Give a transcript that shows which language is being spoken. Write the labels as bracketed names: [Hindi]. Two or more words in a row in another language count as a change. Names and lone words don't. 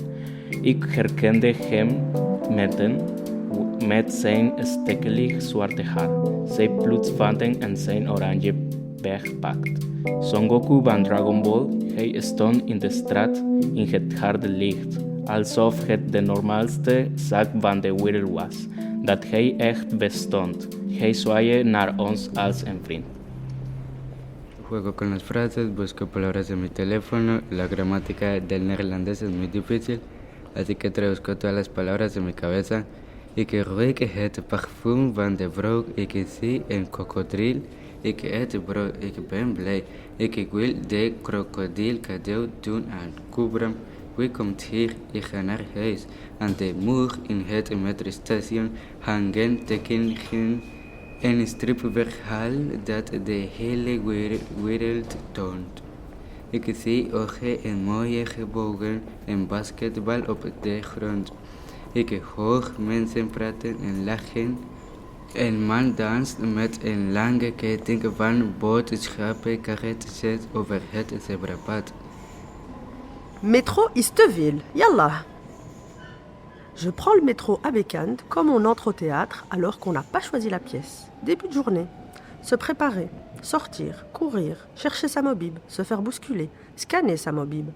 [Dutch] Ik herkende hem met zijn stekelig zwarte haar, zijn bloedvaten en zijn oranje backpack. Son Goku van Dragon Ball, hij stond in de straat in het harde licht, alsof het de normaalste zaak van de wereld was, dat hij echt bestond. Hij zwaaide naar ons als een vriend. [Spanish] Juego con las frases, busco palabras en mi teléfono, la gramática del neerlandés es muy difícil, así que traduzco todas las palabras en mi cabeza. [Dutch] Ik ruik het parfum van de vrouw, ik zie een krokodil, ik eet brood, ik ben blij. Ik wil de krokodil cadeau doen aan Kubram. Wie komt hier? Ik ga naar huis. Aan de muur in het metrostation hangen tekeningen een stripverhaal dat de hele wereld toont. Ik zie ogen en mooie gebogen en basketbal op de grond. Ik hoor mensen praten en lachen. Een man danst met een lange ketting van boodschappen karretjes over het zebrapad. [French] Métro Isteville, yallah. Je prends le métro à Bécane comme on entre au théâtre alors qu'on n'a pas choisi la pièce. Début de journée. Se préparer, sortir, courir, chercher sa mobile, se faire bousculer, scanner sa mobile.